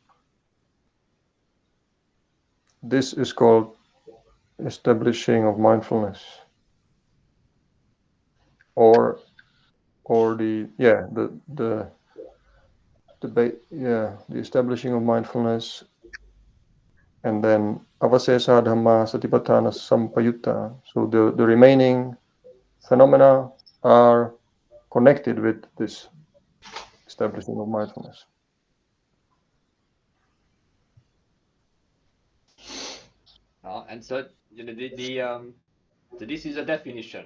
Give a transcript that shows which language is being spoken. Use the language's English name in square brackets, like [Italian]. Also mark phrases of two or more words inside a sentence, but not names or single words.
[English] This is called establishing of mindfulness, or the establishing of mindfulness, and then [Pali] avasesa dhamma satipatthana sampayutta. [English] So the remaining phenomena are connected with this establishing of mindfulness. And so so this is a definition.